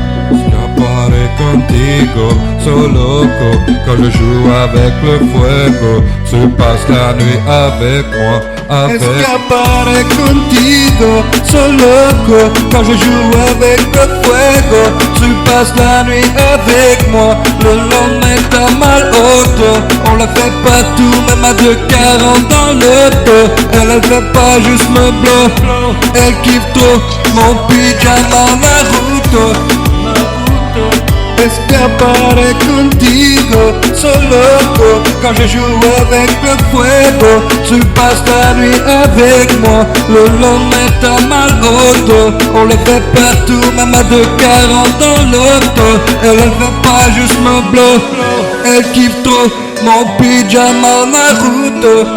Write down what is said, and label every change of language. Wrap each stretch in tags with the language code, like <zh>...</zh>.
<es>Escaparé contigo, soy loco.</es> <fr>Quand je joue avec le fuego, tu passes la nuit avec moi, avec.</fr> <es>Escaparé contigo, soy loco.</es> <fr>Quand je joue avec le fuego, tu passes la nuit avec moi. Le long est à mal auto, on la fait partout, même à 2,40 dans l'auto. Elle fait pas juste me blow, elle kiffe trop mon pyjama Naruto.</fr> <es>Escaparé contigo, soy loco.</es> <fr>Quand je joue avec le fuego, tu passes la nuit avec moi. Le long est à mal auto, on le fait partout, même à 2,40 dans l'auto. Elle fait pas juste me blow, elle kiffe trop mon pyjama Naruto.</fr>